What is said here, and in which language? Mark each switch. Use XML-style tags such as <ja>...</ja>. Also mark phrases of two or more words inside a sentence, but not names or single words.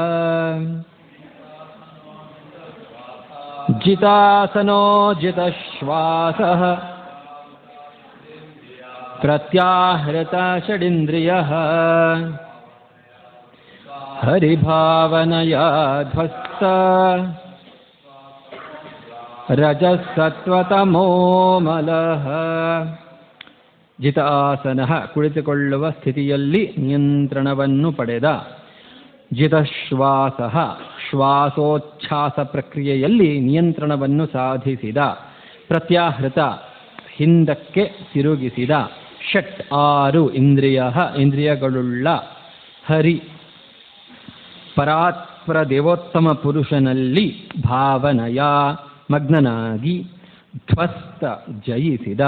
<sa>ಜಿತಾಸನೋ ಜಿತಶ್ವಾಸಃ ಪ್ರತ್ಯಾಹೃತ ಷಡಿಂದ್ರಿಯಃ ಹರಿಭಾವನಯಾ ಧ್ವಸ್ತ ರಜಸ್ಸತ್ವತಮೋ ಮಲಃ. ಜಿತ ಆಸನ</sa> <kn>ಕುಳಿತುಕೊಳ್ಳುವ ಸ್ಥಿತಿಯಲ್ಲಿ ನಿಯಂತ್ರಣವನ್ನು ಪಡೆದ. ಜಿತಶ್ವಾಸ ಶ್ವಾಸೋಚ್ಛ್ವಾಸ ಪ್ರಕ್ರಿಯೆಯಲ್ಲಿ ನಿಯಂತ್ರಣವನ್ನು ಸಾಧಿಸಿದ. ಪ್ರತ್ಯಾಹೃತ ಹಿಂದಕ್ಕೆ ತಿರುಗಿಸಿದ. ಷಟ್ 6 ಇಂದ್ರಿಯಗಳುಳ್ಳ ಹರಿ ಪರಾತ್ಪರ ದೇವೋತ್ತಮ ಪುರುಷನಲ್ಲಿ ಭಾವನಯ ಮಗ್ನನಾಗಿ ಧ್ವಸ್ತ ಜಯಿಸಿದ.</kn>